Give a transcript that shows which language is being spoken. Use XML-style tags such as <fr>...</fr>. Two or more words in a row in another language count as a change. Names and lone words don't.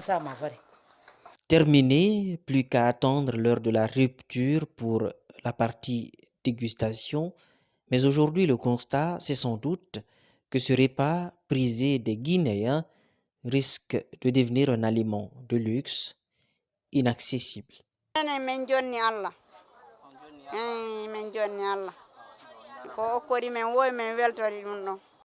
<fr>Terminé, plus qu'à attendre l'heure de la rupture pour la partie dégustation. Mais aujourd'hui, le constat, c'est sans doute que ce repas prisé des Guinéens risque de devenir un aliment de luxe inaccessible.</fr> <ff>min jonni Allah ko o kori men wowi men weltori ɗum ɗon</ff>